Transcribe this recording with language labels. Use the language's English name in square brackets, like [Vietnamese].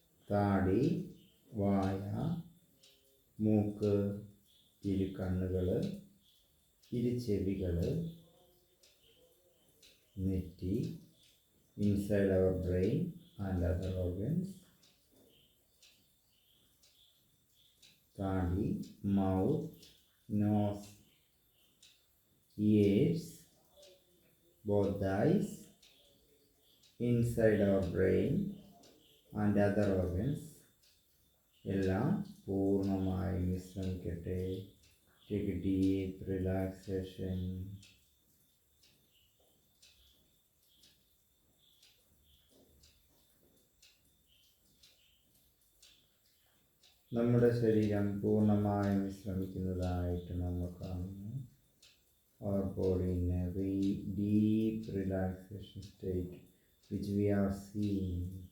[Malayalam] താടി, വായ, മൂക്ക്, ഇരു കണ്ണുകൾ, ഇരു ചെവികൾ, നെറ്റി, [English] inside our brain and other organs. താടി, mouth, nose, ears, both the eyes, inside our brain and other organs [Malayalam] എല്ലാം പൂർണ്ണമായി വിശ്രമിക്കട്ടെ. [English] Take a deep relaxation. [Malayalam] നമ്മുടെ ശരീരം പൂർണ്ണമായും വിശ്രമിക്കുന്നതായിട്ട് നമ്മൾ കാണുന്നു. [English] Our body in a very deep relaxation state which we are seeing.